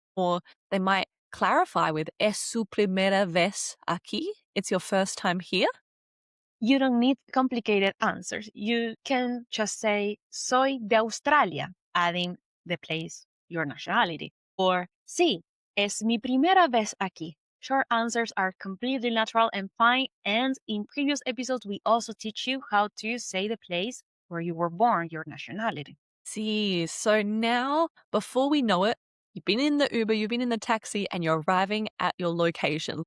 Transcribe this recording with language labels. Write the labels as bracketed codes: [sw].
[en] Or they might clarify with [es] ¿Es su primera vez aquí? [en] It's your first time here? You don't need complicated answers. You can just say [es] Soy de Australia, [en] adding the place, your nationality. [es] Or Sí, es mi primera vez aquí. [en] Short answers are completely natural and fine. And in previous episodes, we also teach you how to say the place where you were born, your nationality. See, so now, before we know it, you've been in the Uber, you've been in the taxi, and you're arriving at your location.